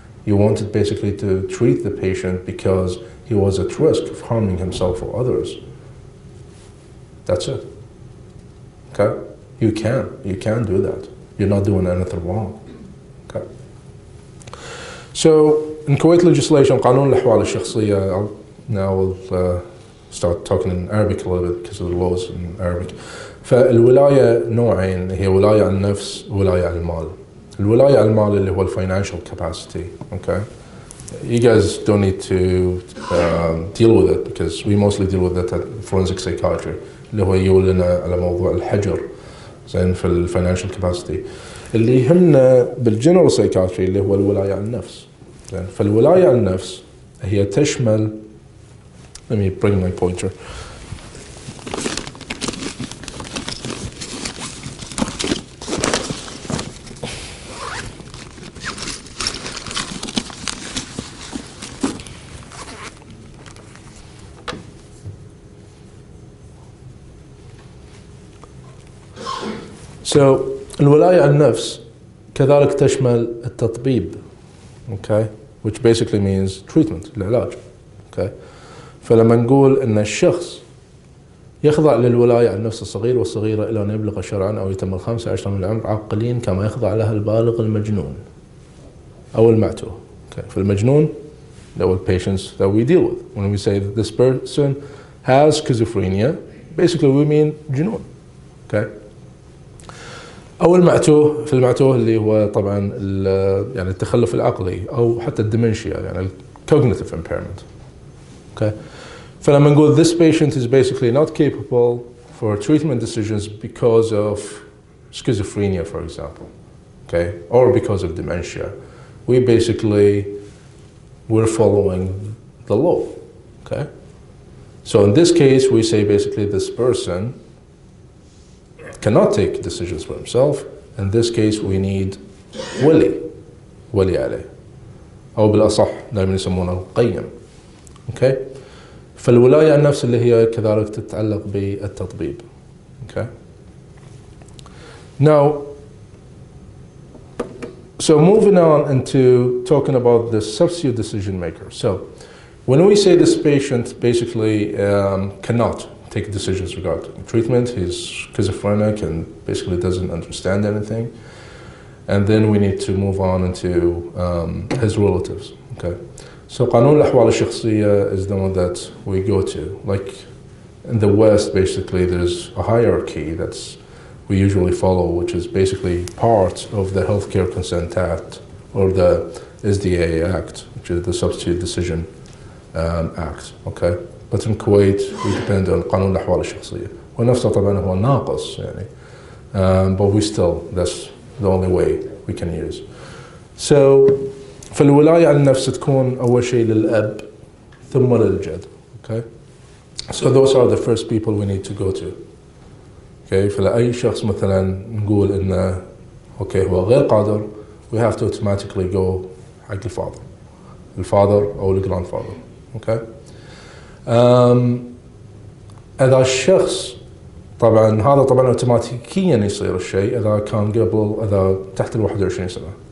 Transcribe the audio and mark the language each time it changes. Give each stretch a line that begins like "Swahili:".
English: You wanted basically to treat the patient because he was at risk of harming himself or others. That's it. Okay? You can do that. You're not doing anything wrong. Okay? So, in Kuwait legislation, قانون الأحوال الشخصية, now we'll start talking in Arabic a little bit because of the laws in Arabic.
Arabic: فالولاية نوعين، هي ولاية على النفس وولاية على المال. الولاية على المال اللي هو financial capacity.
English: Okay, you guys don't need to deal with it because we mostly deal with it at forensic psychiatry.
Arabic: اللي هو يولنا على موضوع الحجر زين في financial capacity. اللي يهمنا بالجنرال سايكاتري اللي هو الولاية على النفس. فالولاية على النفس هي تشمل،
English: let me bring my pointer.
Arabic: So الولاية على النفس كذلك تشمل التطبيب.
English: Okay, which basically means treatment, العلاج.
Arabic: Okay, فلما نقول ان الشخص يخضع للولاية على النفس الصغير والصغيرة إلى أن يبلغ شرعا أو يتم 15 من العمر عاقلين كما يخضع لها البالغ المجنون أو المعتوه.
English: Okay. فالمجنون that are patients that we deal with. When we say that this person has schizophrenia, basically we mean جنون. Okay.
Arabic: أو المعتوه، في المعتوه اللي هو طبعا يعني التخلف العقلي أو حتى الدمنشيا يعني cognitive impairment.
English: Okay. فلما نقول this patient is basically not capable for treatment decisions because of schizophrenia, for example, okay, or because of dementia, we're following the law, okay. So in this case, we say basically this person cannot take decisions for himself. In this case, we need ولي عليه،
Arabic: أو بالأصح دائما يسمونه القيم،
English: okay.
Arabic: فالولاية على النفس اللي هي كذلك تتعلق بالتطبيب.
English: Okay. Now, so moving on into talking about the substitute decision maker. So, when we say this patient basically cannot take decisions regarding treatment, he's schizophrenic and basically doesn't understand anything, and then we need to move on into his relatives. Okay. So قانون الأحوال الشخصية is the one that we go to. Like in the West, basically there's a hierarchy that's we usually follow, which is basically part of the Healthcare Consent Act or the SDA Act, which is the Substitute Decision Act. Okay, but in Kuwait we depend on قانون الأحوال الشخصية.
Arabic: ونفسه طبعا هو ناقص يعني,
English: but we still that's the only way we can use.
Arabic: So فالولاية على النفس تكون أول شيء للأب ثم للجد.
English: Okay, so those are the first people we need to go to.
Arabic: Okay, فلأي شخص مثلا نقول إنه okay هو غير قادر,
English: we have to automatically go
Arabic: حق الفاذر أو الجراندفاذر. Okay, إذا الشخص طبعا هذا طبعا اوتوماتيكيا يصير الشيء إذا كان قبل إذا تحت 21 سنة.